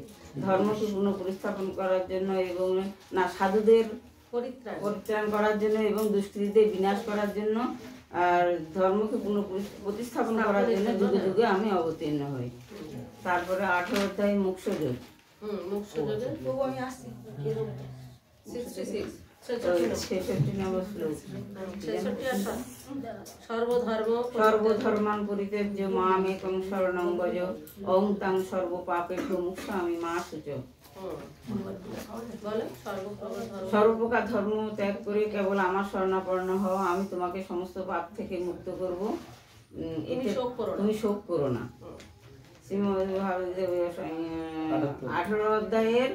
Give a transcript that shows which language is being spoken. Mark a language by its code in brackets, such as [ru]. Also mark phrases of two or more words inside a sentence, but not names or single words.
[bn] ধর্মকে পুনঃপ্রতিস্থাপন করার জন্য এবং না সাধুদের পরিত্রাণ করার জন্য এবং দুষ্কৃতীদের বিনাশ করার জন্য আর ধর্মকে পুনঃপ্রতিস্থাপন করার জন্য যুগে যুগে আমি অবতীর্ণ হই। তারপরে 18 অধ্যায় মোক্ষযোগ। আমি আসছি 66 66 নম্বর শ্লোক। [sa] সর্বধর্মান পরিত্যজ্য মামেকং শরণং ভজ অহং তাং সর্বপাপেভ্যো মুক্ষ্যামি মা শুচ। [bn] সর্বপ্রকার ধর্ম ত্যাগ করে কেবল আমার শরণাপন্ন হও, আমি তোমাকে সমস্ত পাপ থেকে মুক্ত করব, তুমি শোক করো না। শ্রীমদ্ ভাগবত 18 অধ্যায়ের